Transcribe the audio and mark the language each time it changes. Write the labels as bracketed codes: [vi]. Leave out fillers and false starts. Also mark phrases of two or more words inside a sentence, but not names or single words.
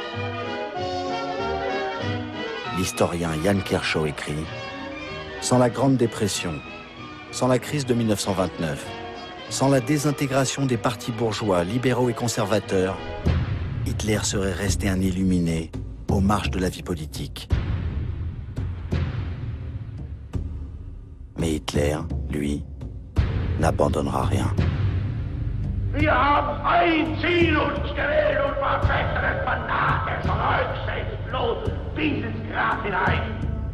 [fr] L'historien Jan Kershaw écrit « Sans la Grande Dépression, sans la crise de 1929, sans la désintégration des partis bourgeois, libéraux et conservateurs, Hitler serait resté un illuminé aux marges de la vie politique. » Mais Hitler, lui, n'abandonnera rien. [de] Wir haben ein Ziel uns gewählt und verfechten es fanatisch und selbstlos dieses Grab hinein.